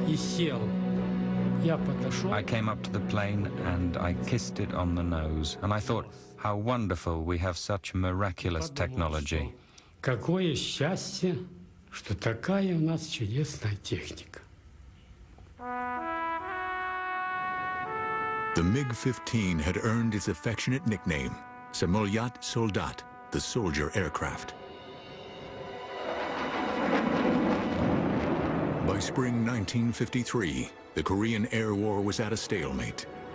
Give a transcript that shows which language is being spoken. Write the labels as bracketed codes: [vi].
[en] I came up to the plane and I kissed it on the nose, and I thought, how wonderful we have such miraculous technology. [ru] Какое счастье, что такая у нас чудесная техника. [en] The MiG-15 had earned its affectionate nickname, Samolyat Soldat, the soldier aircraft. By spring 1953, the Korean Air War was at a stalemate.